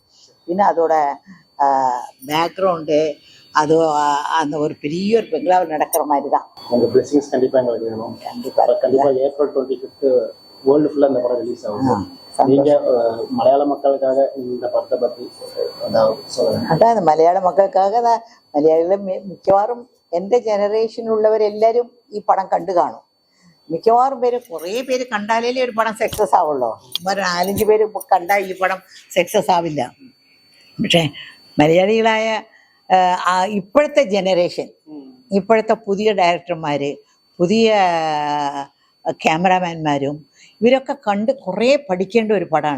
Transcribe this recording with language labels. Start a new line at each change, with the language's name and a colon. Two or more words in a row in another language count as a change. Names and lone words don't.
Tamil: இன்னும் அதோட பேக்ரவுண்டு அது அந்த ஒரு பெரிய ஒரு பெங்களாவில் நடக்கிற மாதிரி தான். உங்கள் பிளெஸிங்ஸ் கண்டிப்பாக எங்களுக்கு வேணும். கண்டிப்பாக ஏப்ரல் 25 வேர்ல்டு ஃபுல்லாக இந்த படம் ரிலீஸ் ஆகும். நீங்கள் மலையாள மக்களுக்காக இந்த படத்தை பற்றி சொல்லுங்கள்.
Malayalam: അതായത് മലയാള മക്കൾക്കാக മലയാളികൾ മിക്കവാറും എൻ്റെ ജനറേഷനിലുള്ളവരെല്ലാവരും ഈ പടം കണ്ടു കാണും. മിക്കവാറും പേര് കുറേ പേര് കണ്ടാലേ ഒരു പടം സക്സസ് ആവുള്ളൂ. ഒരു 4-5 പേര് കണ്ടാൽ ഈ പടം സക്സസ് ആവില്ല. പക്ഷേ മലയാളികളായ ഇപ്പോഴത്തെ ജനറേഷൻ, ഇപ്പോഴത്തെ പുതിയ ഡയറക്ടർമാർ, പുതിയ ക്യാമറാമാൻമാരും ഇവരൊക്കെ കണ്ട് കുറേ പഠിക്കേണ്ട ഒരു പടമാണ്.